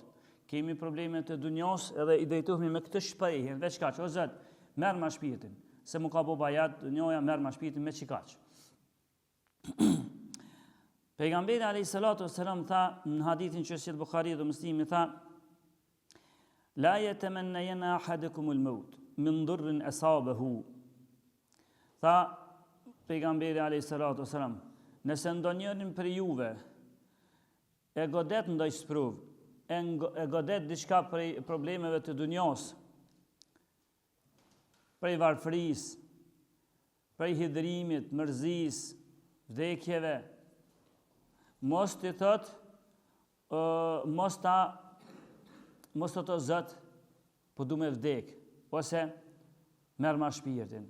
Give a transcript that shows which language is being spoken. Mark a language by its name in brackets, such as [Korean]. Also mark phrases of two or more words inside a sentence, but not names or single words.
[Albanian] Kemi probleme të dunjos edhe i drejtohemi me këtë shprehje, veç kaq, o Zot, merr ma shpirtin, se më ka bo bajat dunjoja, merr ma shpirtin me çikaq. Pejgamberi [Arabic] عليه الصلاة والسلام [Albanian] tha në hadithin që sjell Buhariu dhe Muslimi, tha: [Arabic] لا يتمنى أحدكم الموت من ضر أصابه. [Albanian] Tha pejgamberi [Arabic] عليه الصلاة والسلام, [Albanian] nëse ndonjërin për juve e godet ndaj sprovë, e godet diçka prej problemeve të dunjos, prej varfërisë, prej hidrimit, mërzis, vdekjeve, mos të thot, mos të të Zot, po du me vdek, ose merr ma shpirtin.